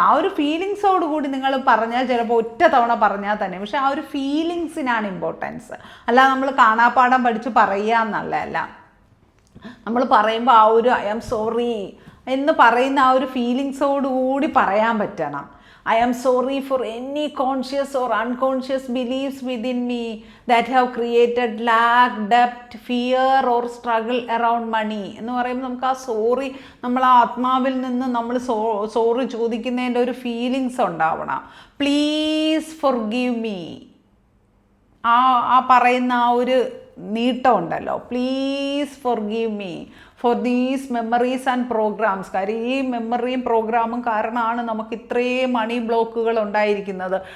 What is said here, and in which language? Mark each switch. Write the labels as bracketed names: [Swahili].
[Malayalam] ആ ഒരു ഫീലിങ്സോടുകൂടി നിങ്ങൾ പറഞ്ഞാൽ ചിലപ്പോൾ ഒറ്റ തവണ പറഞ്ഞാൽ തന്നെ, പക്ഷെ ആ ഒരു ഫീലിങ്സിനാണ് ഇമ്പോർട്ടൻസ്. അല്ലാതെ നമ്മൾ കാണാപ്പാഠം പഠിച്ച് പറയുക എന്നുള്ളതല്ല. നമ്മൾ പറയുമ്പോൾ ആ ഒരു [English] I am sorry [Malayalam] എന്ന് പറയുന്ന ആ ഒരു ഫീലിങ്സോടുകൂടി പറയാൻ പറ്റണം. [English] I am sorry for any conscious or unconscious beliefs within me that have created lack, debt, fear or struggle around money. [Malayalam] എന്ന് പറയുമ്പോൾ നമുക്ക് ആ സോറി, നമ്മൾ ആ ആത്മാവിൽ നിന്ന് നമ്മൾ സോറി ചോദിക്കുന്നതിൻ്റെ ഒരു ഫീലിങ്സ് ഉണ്ടാവണം. [English] Please forgive me. [Malayalam] ആ പറയുന്ന ആ ഒരു നീട്ടം ഉണ്ടല്ലോ, please forgive me [English] For these memories and programs. [Malayalam] കാര്യം ഈ മെമ്മറിയും പ്രോഗ്രാമും കാരണമാണ് നമുക്ക് ഇത്രയും മണി ബ്ലോക്കുകൾ ഉണ്ടായിരിക്കുന്നത്.